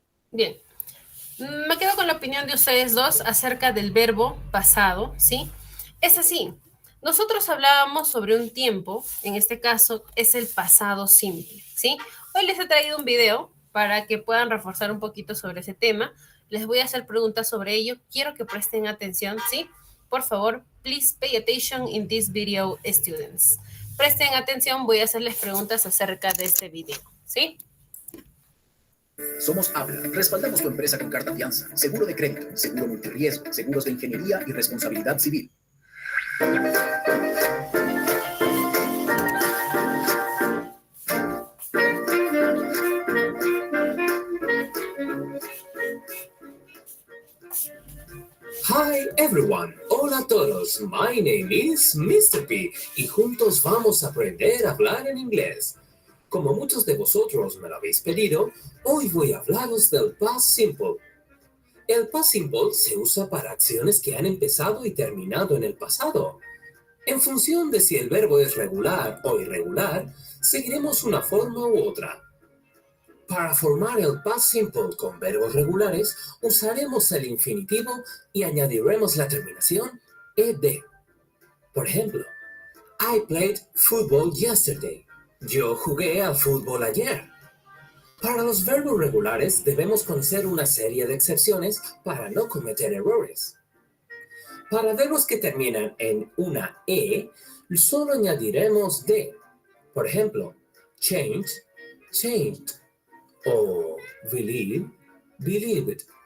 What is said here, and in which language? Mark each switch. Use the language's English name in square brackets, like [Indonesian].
[Spanish] Bien. Me quedo con la opinión de ustedes dos acerca del verbo pasado, ¿sí? Es así. Nosotros hablábamos sobre un tiempo, en este caso es el pasado simple, ¿sí? Hoy les he traído un video para que puedan reforzar un poquito sobre ese tema. Les voy a hacer preguntas sobre ello. Quiero que presten atención, ¿sí? Por favor, [English] please pay attention in this video, students. [Spanish] Presten atención, voy a hacerles preguntas acerca de este video, ¿sí? Somos Habla. Respaldamos tu empresa con carta fianza, seguro de crédito, seguro multirriesgo, seguros de ingeniería y responsabilidad civil. [English] Hi everyone, all [Spanish] Hola a todos, [English] my name is Mr. [Spanish] P y juntos vamos a aprender a hablar en inglés. Como muchos de vosotros me lo habéis pedido, hoy voy a hablaros del past simple. El past simple se usa para acciones que han empezado y terminado en el pasado. En función de si el verbo es regular o irregular, seguiremos una forma u otra. Para formar el past simple con verbos regulares, usaremos el infinitivo y añadiremos la terminación ed. Por ejemplo, [English] I played football yesterday. [Spanish] Yo jugué al fútbol ayer. Para los verbos regulares debemos conocer una serie de excepciones para no cometer errores. Para verbos que terminan en una e, solo añadiremos de. Por ejemplo, change, changed, o believe, believed.